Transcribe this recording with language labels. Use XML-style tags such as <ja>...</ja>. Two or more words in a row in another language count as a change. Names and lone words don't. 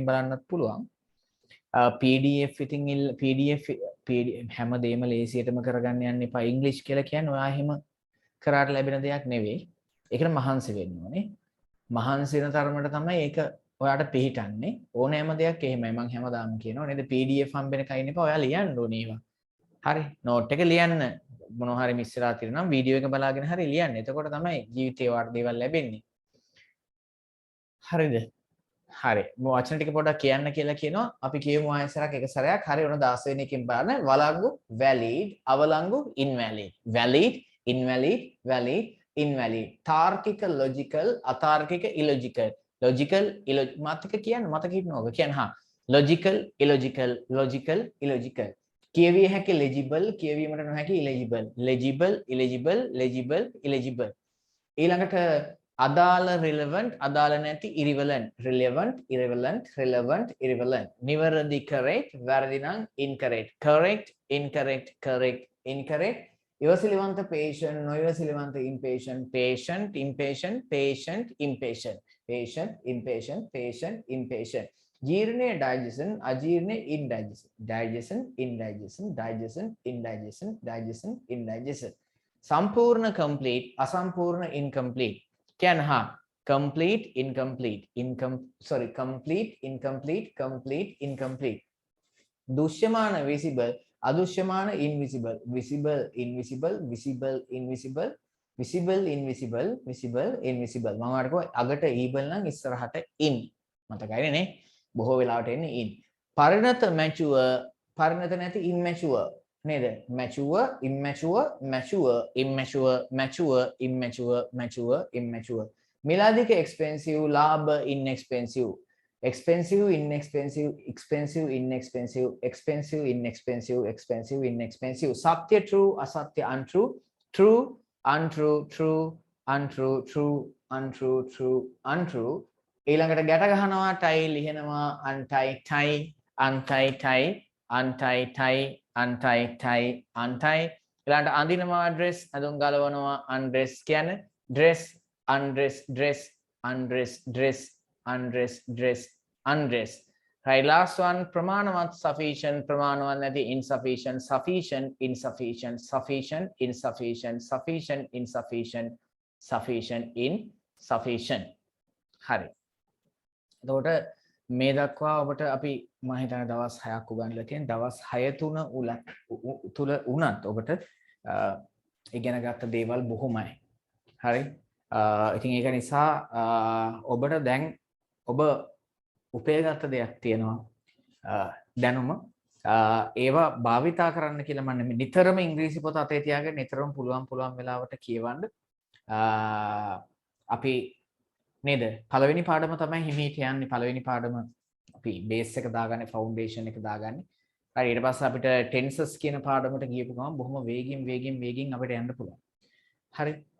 <si>බලන්නත් පුළුවන් PDF ඉතින් PDF හැමදේම ලේසියටම කරගන්න යන්න එපා ඉංග්‍රීසි කියලා කියන්නේ ඔයා එහෙම කරාට ලැබෙන දෙයක් නෙවෙයි ඒකට මහන්සි වෙන්න ඕනේ මහන්සි වෙන තරමට තමයි ඒක ඔයාට පිළිටන්නේ ඕනෑම දෙයක් එහෙමයි මම හැමදාම කියනවා නේද PDF හම්බෙන කයින් එපා ඔයා ලියන්න ඕනේ ඒවා හරි නෝට් එක ලියන්න මොනවා හරි මිස් වෙලා තියෙනවා නම් වීඩියෝ එක බලාගෙන හරි ලියන්න එතකොට තමයි ජීවිතේ වාට දේවල් ලැබෙන්නේ හරිද හරි මම වචන ටික පොඩ්ඩක් කියන්න කියලා කියනවා අපි කියමු ආයෙසරක් එක සැරයක් හරි ඔන්න 16 වෙනි එකෙන් බලන්න වලංගු valid අවලංගු</si> <en>invalid valid invalid valid invalid තාර්කික logical අතාර්කික illogical logical</en> <si>මතක කියන්න මතක හිටනවා කියන්න හා</si> <en>logical illogical logical illogical කියවිය හැකි legible</en> <si>කියවීමට නොහැකි</si> <en>illegible legible illegible legible illegible</en> <si>ඊළඟට අදාළ</si> <en>relevant</en> <si>අදාළ නැති</si> <en>irrelevant relevant irrelevant relevant irrelevant නිවැරදි correct</en> <si>වැරදි නම්</si> <en>incorrect correct incorrect correct incorrect ඉවසිලිවන්ත patient නොඉවසිලිවන්ත impatient patient impatient patient impatient patient impatient patient impatient ජීර්ණයේ digestion අජීර්ණයේ indigestion digestion indigestion digestion indigestion digestion indigestion සම්පූර්ණ complete අසම්පූර්ණ incomplete can have complete incomplete complete incomplete complete incomplete දුෂ්‍යමාන visible අදුෂ්‍යමාන invisible visible invisible visible invisible visible invisible visible invisible</en> <si>මම අරකෝ අගට</si> <en>evil</en> <si>නම් ඉස්සරහට</si> <en>in</en> <si>මතකයිනේ නේ බොහෝ වෙලාවට එන්නේ</si> <en>in පරිණත mature</en> <si>පරිණත නැති</si> <en>immature නේද mature immature mature immature mature immature mature immature මිලාදික expensive ලාභ inexpensive expensive inexpensive expensive inexpensive expensive inexpensive expensive inexpensive සත්‍ය true අසත්‍ය untrue true untrue true untrue true untrue true untrue</en> <si>ඊළඟට ගැට ගහනවා ටයි ලිහනවා</si> <en>untie tie untie tie untie tie untie tie untie</en> <si>ඊළඟට අඳිනවා</si> <en>dress</en> <si>අඳුන් ගලවනවා</si> <en>undress කියන්නේ dress undress dress undress dress undress dress undress right last one</en> <si>ප්‍රමාණවත් sufficient ප්‍රමාණවත් නැති</si> <en>insufficient sufficient insufficient sufficient insufficient sufficient insufficient sufficient insufficient</en> <si>හරි එතකොට මේ දක්වා ඔබට අපි මම හිතන්නේ දවස් 6ක් උගන්වලා තියෙන දවස් 6 තුල උනත් ඔබට ඉගෙන ගත්ත දේවල් බොහොමයි. හරි. ඉතින් ඒක නිසා ඔබට දැන් ඔබ උපයගත්ත දෙයක් තියෙනවා දැනුම ඒවා භාවිතා කරන්න කියලා මම නිතරම ඉංග්‍රීසි පොත අතේ තියාගෙන නිතරම පුළුවන් වෙලාවට කියවන්න අපි නේද පළවෙනි පාඩම තමයි හිමීට යන්නේ පළවෙනි පාඩම අපි බේස් එක දාගන්නේ ෆවුන්ඩේෂන් එක දාගන්නේ හරි ඊට පස්සේ අපිට ටෙන්සස් කියන පාඩමට ගියපු ගමන් බොහොම වේගින් අපිට යන්න පුළුවන් හරි</si>